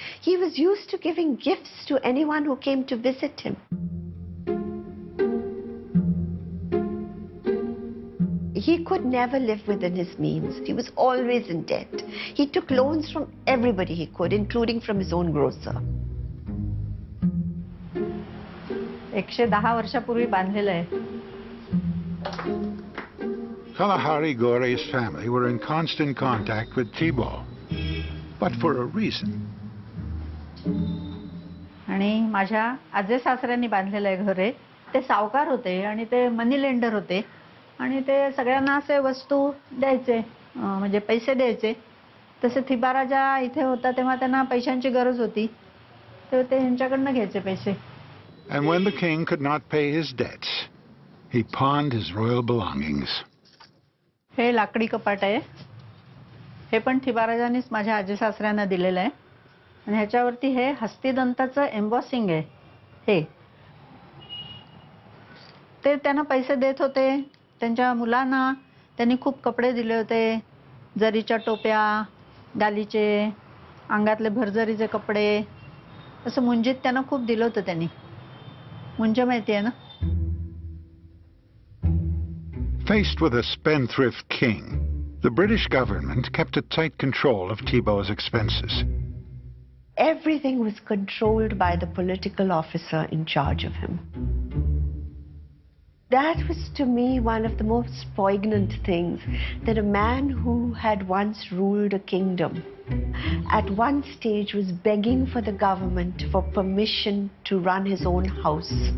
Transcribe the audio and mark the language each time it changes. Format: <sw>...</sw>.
<en>He was used to giving gifts to anyone who came to visit him. He could never live within his means. He was always in debt. He took loans from everybody he could, including from his own grocer.</en> <mr>110 वर्षापूर्वी बांधलेलं आहे.</mr> <en>Kalahari Gore's family were in constant contact with Thiba, but for a reason.</en> <mr>आणि माझ्या आजे सासऱ्यांनी बांधलेलं आहे घर आहे. ते सावकार होते आणि ते मनी लेंडर होते आणि ते सगळ्यांना असे वस्तू द्यायचे, म्हणजे पैसे द्यायचे. तसे थिबा राजा इथे होता तेव्हा त्यांना पैशांची गरज होती, तर ते यांच्याकडनं घ्यायचे पैसे.</mr> <en>And when the king could not pay his debts, he pawned his royal belongings.</en> <mr>हे लाकडी कपाट आहे. हे पण थिबा राजांनीच माझ्या आजी सासऱ्यांना दिलेलं आहे आणि ह्याच्यावरती हे हस्तिदंताचं एम्बॉसिंग आहे. हे ते त्यांना पैसे देत होते. त्यांच्या मुलांना त्यांनी खूप कपडे दिले होते, जरीच्या टोप्या, गालीचे, अंगातले भरजरीचे कपडे, असं मुंजीत त्यांना खूप दिलं होतं त्यांनी. मुंज माहिती आहे ना?</mr> <en>Faced with a spendthrift king, the British government kept a tight control of Thibault's expenses. Everything was controlled by the political officer in charge of him. That was, to me, one of the most poignant things, that a man who had once ruled a kingdom at one stage was begging for the government for permission to run his own house.</en>